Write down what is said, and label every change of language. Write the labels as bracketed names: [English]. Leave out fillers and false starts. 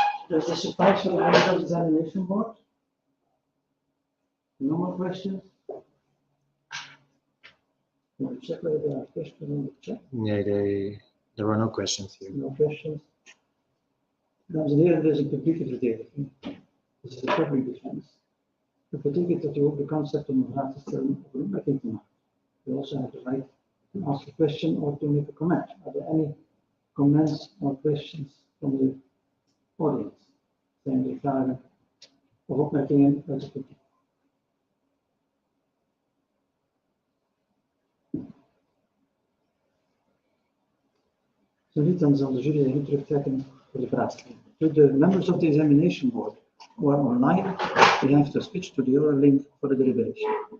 [English] Does this suffice for the medical examination board? No more questions? We'll check whether there are questions in the chat. Yeah, there were no questions here. No questions. [Dutch] Dames en heren, dit is een publieke verdediging. Dit is de [English] public defense. [Dutch] Dat betekent dat u ook de kans hebt om een vraag te stellen of een opmerking te maken. [English] You also have the right to ask a question or to make a comment. Are there any comments or questions from the audience? [Dutch] Zijn er vragen of opmerkingen uit het publiek? Zo niet, dan zal de jury zich terugtrekken voor de vraagstelling. [English] To the members of the examination board who are online, they have to switch to the other link for the deliberation.